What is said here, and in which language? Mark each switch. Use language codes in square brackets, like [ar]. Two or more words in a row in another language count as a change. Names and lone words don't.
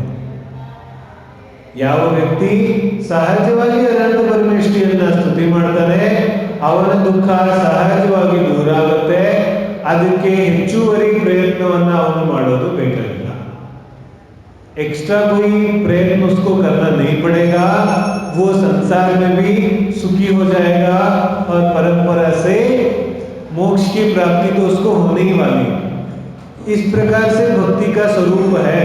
[kn] ಯಾವ ವ್ಯಕ್ತಿ ಸಹಜವಾಗಿ ಅನಂತ ಪರಮೇಶ್ವರಿಯನ್ನ ಸ್ತುತಿ ಮಾಡ್ತಾನೆ ಅವನ ದುಃಖ ಸಹಜವಾಗಿ ದೂರ ಆಗುತ್ತೆ। ಅದಕ್ಕೆ ಹೆಚ್ಚುವರಿ ಪ್ರಯತ್ನವನ್ನ ಅವನು ಮಾಡೋದು ಬೇಕಾಗಿಲ್ಲ। [hi] एक्स्ट्रा कोई प्रयत्न उसको करना नहीं पड़ेगा, वो संसार में भी सुखी हो जाएगा और परंपरा से मोक्ष की प्राप्ति तो उसको होने ही वाली। इस प्रकार से भक्ति का स्वरूप है।